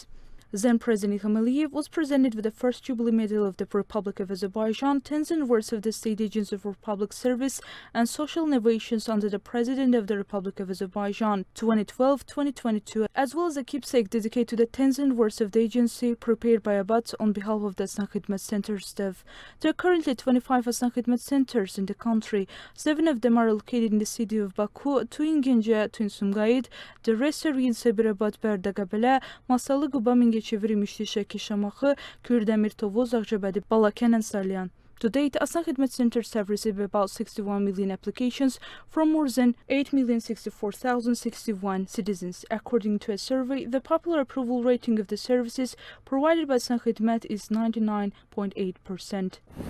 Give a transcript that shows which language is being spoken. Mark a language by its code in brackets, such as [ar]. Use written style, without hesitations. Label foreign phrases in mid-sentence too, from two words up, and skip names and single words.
[en] Then President Ilham Aliyev was presented with the first Jubilee Medal of the Republic of Azerbaijan, 10th anniversary of the State Agency for Public Service and Social Innovations under the President of the Republic of Azerbaijan 2012-2022, as well as a keepsake dedicated to the 10th anniversary of the agency prepared by Abad on behalf of the San Khidmat Center staff. There are currently 25 San Khidmat centers in the country. 7 of them are located in the city of Baku, 2 in Gence, 2 in Sumqayıt, the rest are in Sabirabad, Berdaqabələ, Masallı, Quba, Mingəçevir, Müştişəki, Şamaxı, Kürdəmir, Tovuz, Ağcabədi, Balakən and Salyan. To date, San Khidmat centers have received about 61 million applications from more than 8,064,061 citizens. According to a survey, the popular approval rating of the services provided by San Khidmat is 99.8%.